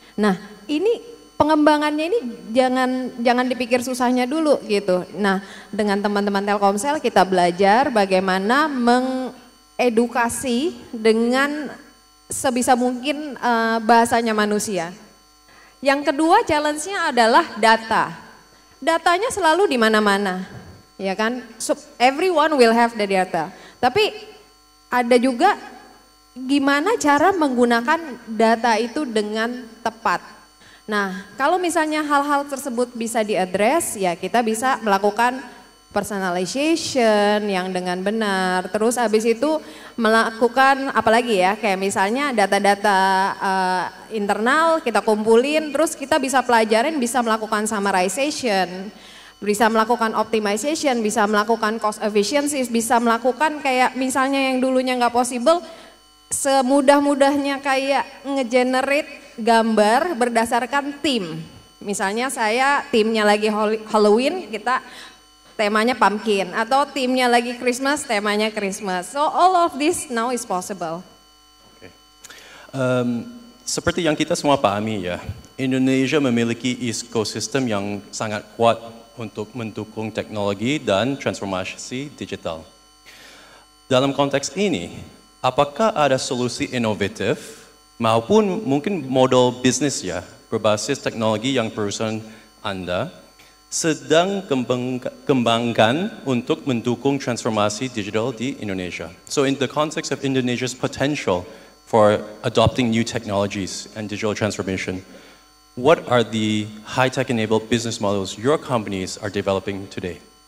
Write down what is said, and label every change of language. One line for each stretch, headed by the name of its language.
Indonesian: Nah, ini pengembangannya ini jangan dipikir susahnya dulu gitu. Nah, dengan teman-teman Telkomsel kita belajar bagaimana mengedukasi dengan sebisa mungkin bahasanya manusia. Yang kedua challenge-nya adalah data. Datanya selalu di mana-mana, ya kan?
English: So, everyone will have the data.
Indonesian: Tapi ada juga gimana cara menggunakan data itu dengan tepat. Nah, kalau misalnya hal-hal tersebut bisa diadres, ya kita bisa melakukan personalization yang dengan benar. Terus habis itu melakukan apalagi ya, kayak misalnya data-data internal kita kumpulin, terus kita bisa pelajarin, bisa melakukan summarization, bisa melakukan optimization, bisa melakukan cost efficiency, bisa melakukan kayak misalnya yang dulunya nggak possible, semudah-mudahnya kayak ngegenerate gambar berdasarkan tim. Misalnya saya timnya lagi Halloween, kita temanya pumpkin, atau timnya lagi Christmas, temanya Christmas.
English: So all of this now is possible. Okay.
Indonesian: Seperti yang kita semua pahami ya, Indonesia memiliki ekosistem yang sangat kuat untuk mendukung teknologi dan transformasi digital. Dalam konteks ini, apakah ada solusi inovatif maupun mungkin model bisnis ya berbasis teknologi yang perusahaan Anda sedang kembangkan untuk mendukung transformasi digital di Indonesia.
English: So in the context of Indonesia's potential for adopting new technologies and digital transformation, what are the high-tech enabled business models your companies are developing today?